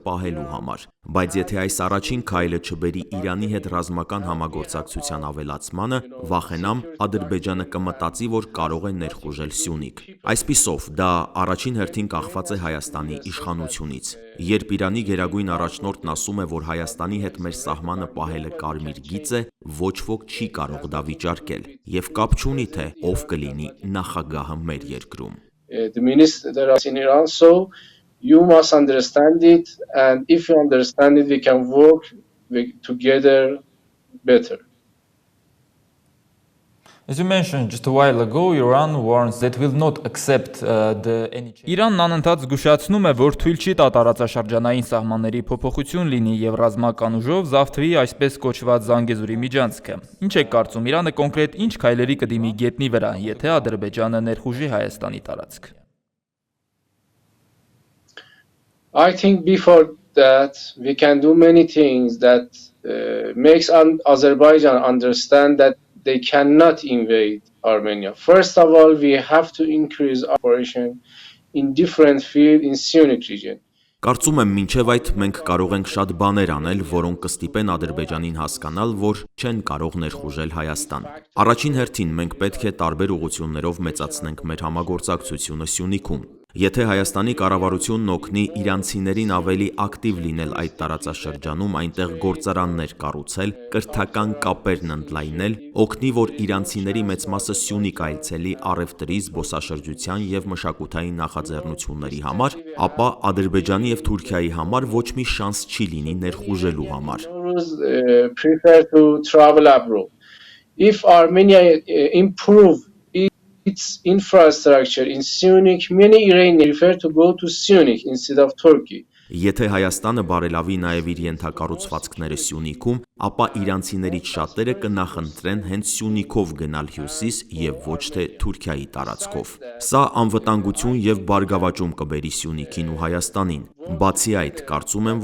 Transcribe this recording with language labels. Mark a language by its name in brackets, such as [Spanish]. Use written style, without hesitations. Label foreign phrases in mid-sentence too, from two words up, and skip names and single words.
[Armenian] պահելու համար։ Բայց եթե այս առաջին քայլը չբերի Իրանի հետ ռազմական համագործակցության ավելացմանը, վախենամ Ադրբեջանը կմտածի, որ կարող է ներխուժել Սյունիք։ Այսպիսով, դա դա առաջին հերթին կախված է Հայաստանի իշխանությունից։ Երբ Իրանի գերագույն առաջնորդն ասում է, որ Հայաստանի հետ մեր սահմանը պահելը կարմիր գիծ է, ոչ ոք չի կարող դա վիճարկել, եւ կապ չունի թե ով կլինի նախագահը մեր երկրում։ [English] The minister in Iran, so you must understand it, and if you understand it, we can work together better. As you mentioned just a while ago, Iran warns that will not accept any change. [Armenian] Իրանն անընդհատ զգուշացնում է, որ թույլ չի տա տարածաշրջանային սահմանների փոփոխություն լինի եւ ռազմական ուժով զավթվի այսպես կոչված Զանգեզուրի միջանցքը։ Ինչ է կարծում, Իրանը կոնկրետ ինչ քայլերի կդիմի գետնի վրա, եթե Ադրբեջանը ներխուժի Հայաստանի տարածք։ [English] I think before that we can do many things that makes Azerbaijan understand that they cannot invade Armenia. First of all, we have to increase operation in different fields in Syunik region. [Armenian] Կարծում եմ, մինչև այդ մենք կարող ենք շատ բաներ անել, որոնք կստիպեն Ադրբեջանին հասկանալ, որ չեն կարող ներխուժել Հայաստան։ Առաջին հերթին մենք պետք է տարբեր ուղղություններով մեծացնենք մեր համագործակցությունը Սյունիքում։ Եթե Հայաստանի կառավարությունն օգնի իրանցիներին ավելի ակտիվ լինել այդ տարածաշրջանում, այնտեղ գործարաններ կառուցել, կրթական կապերն ընդլայնել, օգնի, որ իրանցիների մեծ մասը Սյունիք այցելի առևտրի, զբոսաշրջության եւ մշակութային նախաձեռնությունների համար, ապա Ադրբեջանի եւ Թուրքիայի համար ոչ մի շանս չի լինի ներխուժելու համար։ [English] Prefer to travel abroad. If Armenia improve its infrastructure in Syunik, many Iranians prefer to go to Syunik instead of Turkey. [Armenian] Եթե Հայաստանը բարելավի նաև իր ենթակառուցվածքները Սյունիքում, ապա իրանցիներից շատերը կնախընտրեն հենց Սյունիքով գնալ հյուսիս եւ ոչ թե Թուրքիայի տարածքով։ Սա անվտանգություն եւ բարգավաճում կբերի Սյունիքին ու Հայաստանին։ Բացի այդ, կարծում եմ,